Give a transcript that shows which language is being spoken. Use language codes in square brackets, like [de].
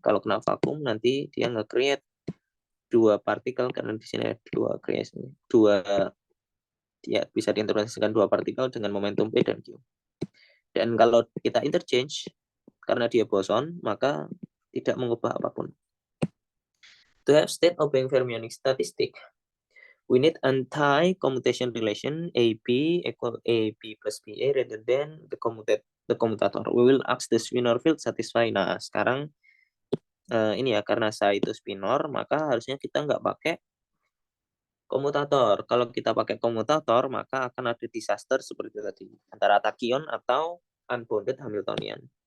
[id] Kalau kena vakum nanti dia nge-create dua partikel, karena di sini ada dua creation, ya bisa diinterpretasikan dua partikel dengan momentum P dan Q. Dan kalau kita interchange, karena dia boson, maka tidak mengubah apapun. [en] To have state obeying fermionic statistic, we need anti-commutation relation AB equal AB plus BA rather than the commutator. We will ask the spinor field satisfy. [id] Nah, sekarang ini ya, karena psi itu spinor, maka harusnya kita nggak pakai komutator. Kalau kita pakai komutator, maka akan ada disaster seperti tadi, antara tachyon atau unbounded Hamiltonian.